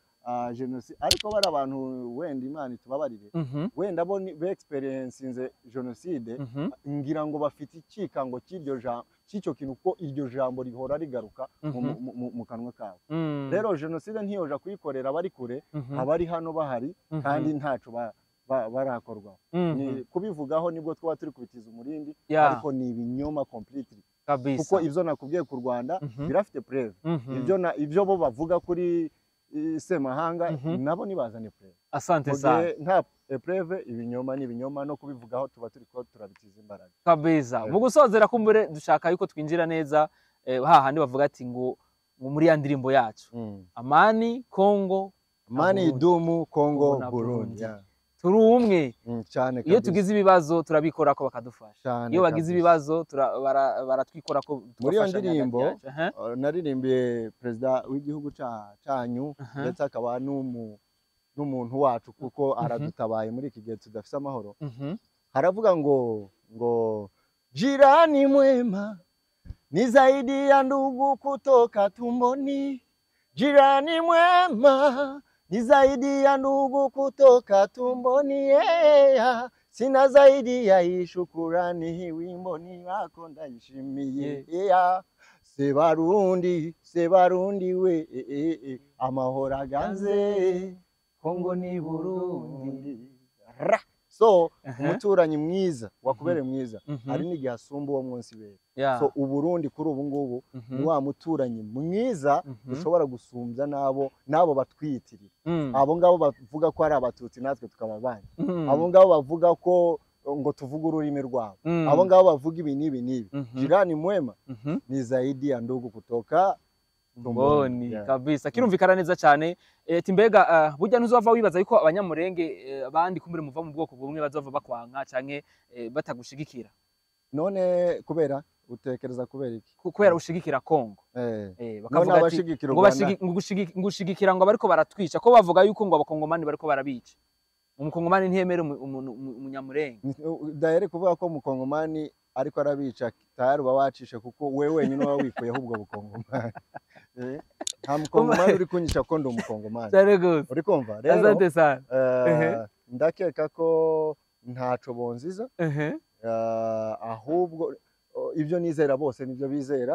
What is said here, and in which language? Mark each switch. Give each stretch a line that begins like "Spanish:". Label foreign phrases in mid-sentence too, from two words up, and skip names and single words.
Rundi: genocide ariko bari abantu wenda Imana itubabarire wenda bo be
English: experience genocide
Rundi: ngira ngo bafite ikikango cy'icyo kintu ko iryo jambo rihora rigaruka mu kanwa kabo. Rero genocide ntiyoja kuyikorera bari kure, abari hano bahari kandi ntaco barakorwa. Ni kubivugaho nibwo twaba turi kubitiza umurindi, ariko ni ibinyoma completely kabisa, kuko ivyo nakubwiye ku Rwanda birafite preuve. Ivyo bo bavuga kuri semahanga nabo nibazane preuve.
Swahili: Asante sana.
Rundi: Nta preuve ibinyoma n'ibinyoma no kubivugaho tuba turi ko turabitiza imbaraga kabisa. Mu gusozera kumbure dushaka yuko twinjira neza hahandi bavuga ati ngo muri ya ndirimbo yacu amani Kongo,
Swahili: amani idumu Kongo Burundi,
Rundi: turi umwe cyane. Iyo tugize ibibazo turabikora ko bakadufasha, iyo bagize ibibazo baratwikora ko muri iyo ndirimbo naririmbiye perezida w'igihugu cyanyu ndetse akaba n'umuntu wacu kuko aradutabaye muri iki gihe tudafite amahoro. Haravuga ngo
Swahili: jirani mwema ni zaidi ya ndugu kutoka tumboni, jirani mwema ni zaidi ya ndugu kutoka tumboni, sina zaidi ya hii shukurani, hii wimbo ni wako
Rundi: ndayishimiye, Sebarundi we, amahoro aganze Kongo ni Burundi. So umuturanyi mwiza wakubere mwiza hari n'igihe asumba uwo munsi bere. So Uburundi kuri ubu ngubu ni wa muturanyi mwiza dushobora gusumbya nabo batwiyitirira. Abo ngabo bavuga ko ari abatutsi natwe tukababanye, abo ngabo bavuga ko ngo tuvuga ururimi rwabo, abo ngabo bavuga ibi n'ibi.
Swahili: Jirani mwema ni zaidi ya ndugu kutoka tumboni kabisa.
Rundi: Kirumvikana neza cyane. Timbega burya ntuzova wibaza yuko abanyamurenge abandi kumbere muva mu bwoko bumwe bazova bakwanka canke batagushigikira? None kubera utekereza kubera iki? Kubera ushigikira Kongo. Bakavuga ati ngushigikira ngo bariko baratwica, ko bavuga yuko ngo abakongomani bariko barabica. Umukongomani ntiyemera umunyamurenge. Dahere kuvuga ko umukongomani ariko arabica tayari bawacishe kuko wewe wenyine waba wikuyeho ubwo bukongomani. Nta mukongomani uri kunyisha ko ndi umukongomani. Uri kumva? Rero ndakeka ko ntaco bonziza, ahubwo ibyo nizera bose nibyo bizera.